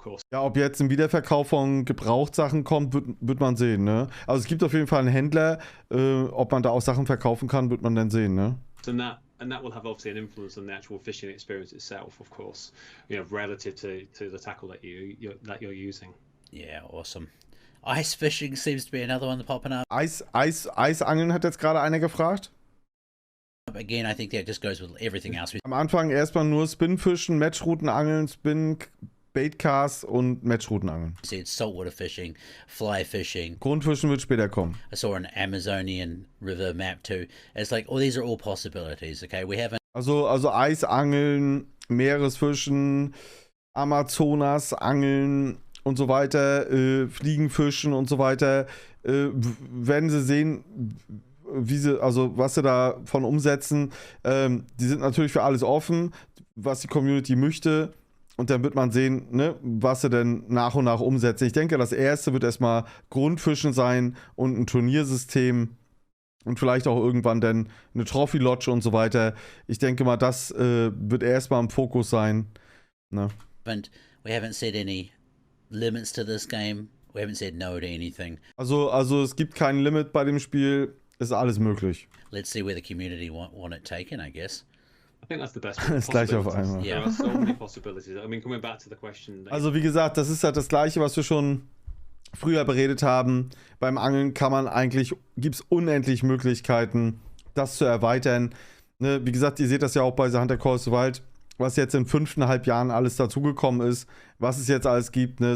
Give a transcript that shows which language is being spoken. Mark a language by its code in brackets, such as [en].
[de] Ja, ob jetzt ein Wiederverkauf von Gebrauchtsachen kommt, wird man sehen, ne? Also es gibt auf jeden Fall einen Händler, ob man da auch Sachen verkaufen kann, wird man dann sehen, ne? [en] And that will have obviously an influence on the actual fishing experience itself, of course, relative to the tackle that you're using. Yeah, awesome. Ice fishing seems to be another one that's popping up. [de] Eisangeln hat jetzt gerade einer gefragt. [en] Again, I think that just goes with everything else. [de] Am Anfang erstmal nur Spinfischen, Matchroutenangeln, Baitcasts und Matchroutenangeln. [en] It's saltwater fishing, fly fishing. [de] Grundfischen wird später kommen. [en] I saw an Amazonian river map too. It's like, these are all possibilities, okay? We haven't... [de] Also Eisangeln, Meeresfischen, Amazonasangeln und so weiter, Fliegenfischen und so weiter, werden sie sehen, was sie davon umsetzen. Die sind natürlich für alles offen, was die Community möchte. Und dann wird man sehen, ne, was sie denn nach und nach umsetzen. Ich denke, das erste wird erstmal Grundfischen sein und ein Turniersystem und vielleicht auch irgendwann dann eine Trophy Lodge und so weiter. Ich denke mal, das wird erstmal im Fokus sein. Ne? [en] We haven't said any limits to this game. We haven't said no to anything. [de] Also es gibt kein Limit bei dem Spiel. Ist alles möglich. [en] Let's see where the community want it taken, I guess. I think that's the best. [de] Das gleiche auf einmal. [en] There are so many possibilities. I mean, coming back to the question. [de] Also wie gesagt, das ist halt das Gleiche, was wir schon früher beredet haben. Beim Angeln gibt es unendlich Möglichkeiten, das zu erweitern. Ne, wie gesagt, ihr seht das ja auch bei The Hunter Call of the Wild, was jetzt in 5,5 Jahren alles dazugekommen ist, was es jetzt alles gibt, ne?